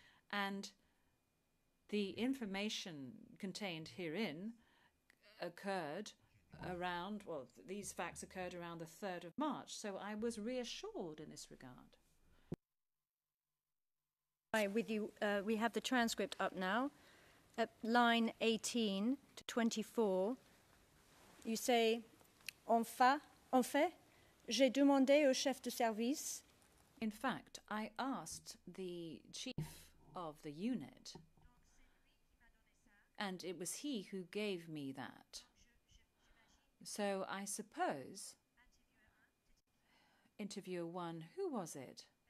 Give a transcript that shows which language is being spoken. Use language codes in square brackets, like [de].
[en] And the information contained herein occurred around, well, these facts occurred around the 3rd of March, so I was reassured in this regard. With you, we have the transcript up now. At line 18 to 24, you say, [fr] en fait, j'ai demandé au chef de service. [en] In fact, I asked the chief of the unit, and it was he who gave me that. So I suppose, interviewer 1, who was it?